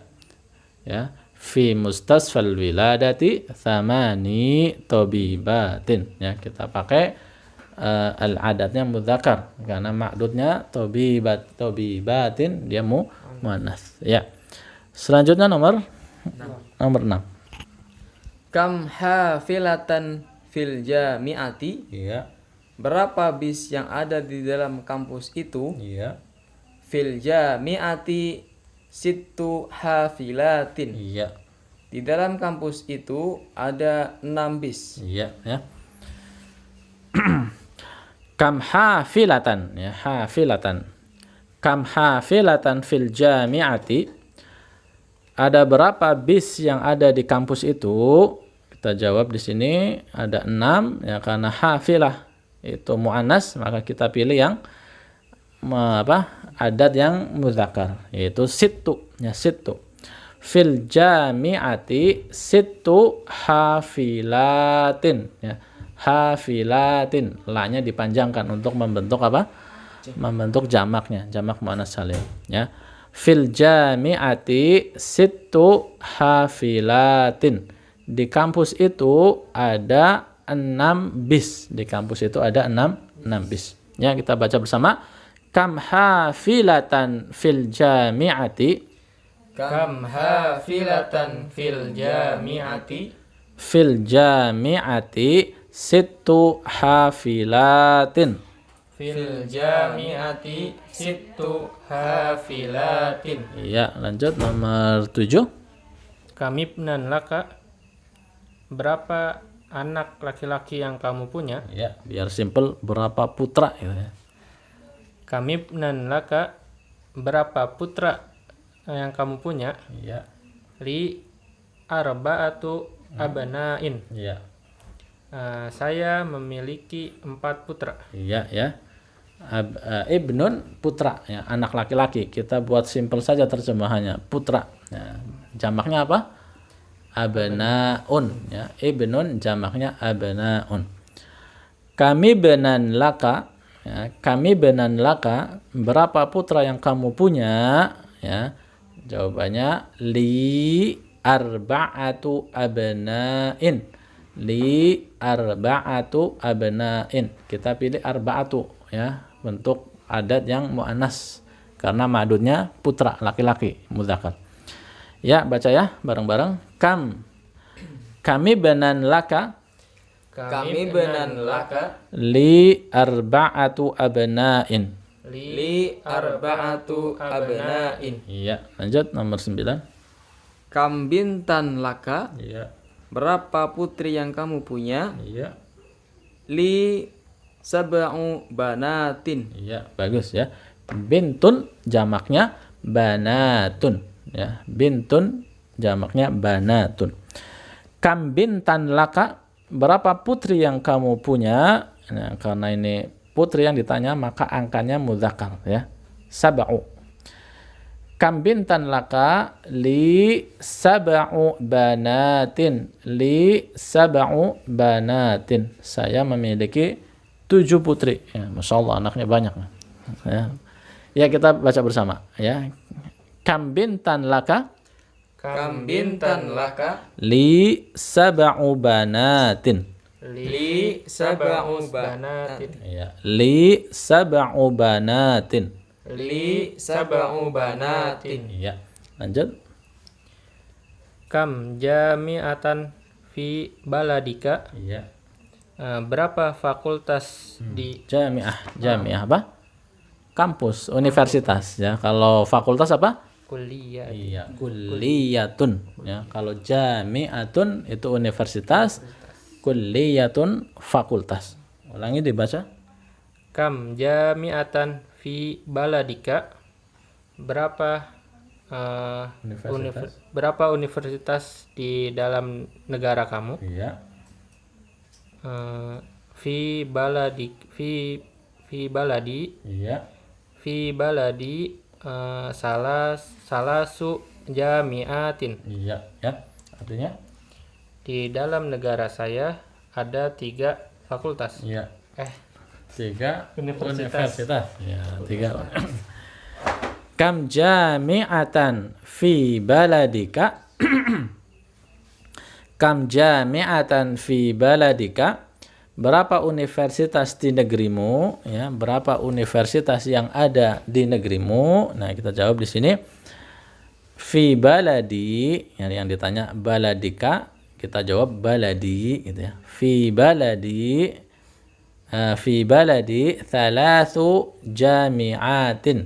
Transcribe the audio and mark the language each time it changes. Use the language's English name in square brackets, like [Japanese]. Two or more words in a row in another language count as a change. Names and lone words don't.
[Arabic] Ya, في مستشفى الولادة ثماني طبيبات. [Indonesian] Ya, kita pakai al-adatnya mudzakar karena ma'dudnya tabibatin dia muannas. Ya. Selanjutnya nomor 6. [Arabic] كم حافلةً في الجامعة. [Indonesian] Iya. Berapa bis yang ada di dalam kampus itu? Iya. [Arabic] في الجامعة ست حافلات. [Indonesian] Iya. Di dalam kampus itu ada 6 bis. Iya, ya. [Arabic] كم حافلةً, ya, حافلةً. كم حافلةً في الجامعة. [Indonesian] Ada berapa bis yang ada di kampus itu? Kita jawab di sini ada 6, ya, karena hafilah itu muannas, maka kita pilih yang adat yang mudzakkar, yaitu sittu, ya, sittu. [Arabic] في الجامعة ست حافلات, ya. Hafilatin, [Indonesian] la-nya dipanjangkan untuk membentuk apa? Membentuk jamaknya, jamak muannas salim, ya. [Arabic] في الجامعة ست حافلات. [Indonesian] Di kampus itu ada 6 bis. Di kampus itu ada 6 bis. Ya, kita baca bersama. [Arabic] كم حافلةً في الجامعة. كم حافلةً في الجامعة. في الجامعة ست حافلات. في الجامعة ست حافلات. [Indonesian] Iya, lanjut nomor 7. [Arabic] كم ابنًا لك. [Indonesian] Berapa anak laki-laki yang kamu punya? Ya, biar simple, berapa putra gitu ya. [Arabic] كم ابنًا لك. [Indonesian] Berapa putra yang kamu punya? Iya. [Arabic] لي أربعة أبناء. [Indonesian] Iya. Saya memiliki 4 putra. Iya, ya. Ibnun putra, ya, anak laki-laki. Kita buat simple saja terjemahannya, putra. Ya, jamaknya apa? Abnaun, ya. Ibnun jamaknya abnaun. [Arabic] كم ابنًا لك, ya, كم ابنًا لك, [Indonesian] berapa putra yang kamu punya? [Arabic] Ya. Jawabannya لي أربعة أبناء. لي أربعة أبناء. [Indonesian] Kita pilih arba'atu, ya, bentuk adat yang muannas karena ma'dudnya putra laki-laki mudzakkar. Ya, baca ya bareng-bareng. [Arabic] كم ابنًا لك. كم ابنًا لك. لي أربعة أبناء. لي أربعة أبناء. [Indonesian] Iya, lanjut nomor 9. [Arabic] كم بنتًا لك. [Indonesian] Iya. Berapa putri yang kamu punya? Iya. [Arabic] لي سبع بنات. [Indonesian] Iya, bagus ya. Bintun jamaknya banatun, ya. Bintun jamaknya banatun. [Arabic] كم بنتًا لك, [Indonesian] berapa putri yang kamu punya? Nah, karena ini putri yang ditanya maka angkanya mudzakkar, ya. [Arabic] سبع. كم بنتًا لك? لي سبع بنات. لي سبع بنات. [Indonesian] Saya memiliki 7 putri. Ya, [Arabic] ما شاء الله, [Indonesian] anaknya banyak. Ya. Ya, kita baca bersama. Ya. [Arabic] كم بنتًا لك? كم بنتًا لك. لي سبع بنات. لي سبع بنات. Ya. لي سبع بنات. لي سبع بنات. [Indonesian] Ya. Lanjut. [Arabic] كم جامعةً في بلدك. [Indonesian] Iya. Berapa fakultas di Jami'ah apa? Kampus, universitas, ya. Kalau fakultas apa? kuliah? Iya, kulliyatun, ya. Kalau jami'atun itu universitas, kulliyatun fakultas. Ulangi dibaca. [Arabic] كم جامعةً في بلدك. [Indonesian] Berapa berapa universitas di dalam negara kamu? Iya. [Arabic] في بلدي في بلدي [Indonesian] Iya. [Arabic] في بلدي ثلاث جامعات. [Indonesian] Iya, ya. Artinya? Di dalam negara saya ada 3 fakultas. Iya. 3 Universitas. Ya, 3. [Arabic] كم جامعةً في بلدك. كم جامعةً في بلدك. [Indonesian] Berapa universitas di negerimu, ya? Berapa universitas yang ada di negerimu? Nah, kita jawab di sini. Fi baladi, yang ditanya baladika, kita jawab baladi, gitu ya. [Arabic] في بلدي، في بلدي ثلاث جامعات.